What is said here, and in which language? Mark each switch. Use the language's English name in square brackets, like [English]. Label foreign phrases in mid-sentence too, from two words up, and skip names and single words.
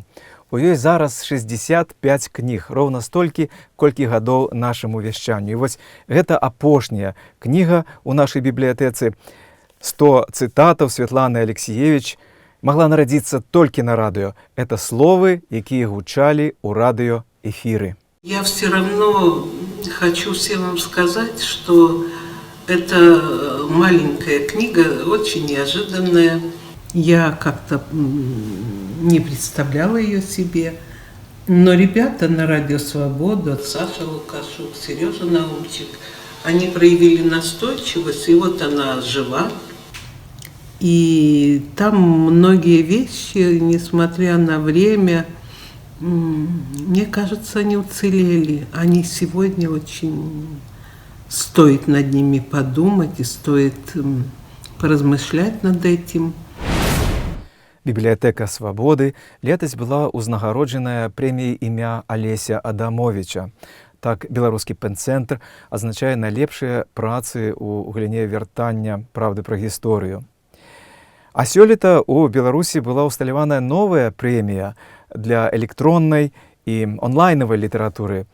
[Belarusian] У ёй зараз 65 кніг, роўна столькі, колькі гадоў нашаму вяшчанню. І вось гэта апошняя кніга ў нашай бібліятэцы. 100 цытатаў Светланы Алексіевіч магла нарадзіцца толькі на радыё. Это словы, якія гучалі ў радыёэфіры. [Russian] Я все равно хочу всем вам сказать, что эта маленькая книга очень неожиданная. Я как-то не представляла ее себе. Но ребята на Радио Свобода, Саша Лукашук, Сережа Наумчик, они проявили настойчивость, и вот она жива. И там многие вещи, несмотря на время, мне кажется, они уцелели. Они сегодня очень... Стоит над ними подумать и стоит поразмышлять над этим. [Belarusian] Бібліятэка Свабоды летась была ўзнагароджаная прэміяй імя Алеся Адамовіча. Так, беларускі пэн-цэнтр азначае найлепшыя працы ў галіне вяртання правды пра гісторыю. А сёлета ў Беларусі была ўсталяваная новая прэмія для электроннай і онлайнавай літаратуры.